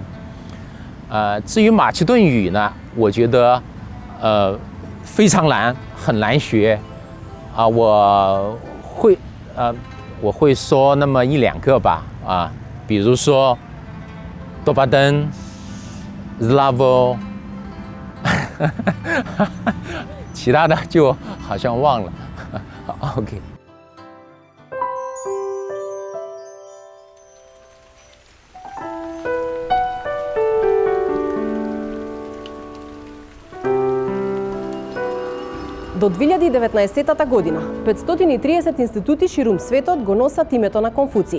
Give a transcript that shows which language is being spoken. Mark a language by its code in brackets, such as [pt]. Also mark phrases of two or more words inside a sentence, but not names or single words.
[zh] 至于马其顿语呢，我觉得非常难，很难学，我会说那么1-2个吧，比如说 [mk] добар ден, [zh] Zlavo， 其他的就好像忘了。OK。 [mk] До 2019 година 530 институти ширум светот го носат името на Конфуций.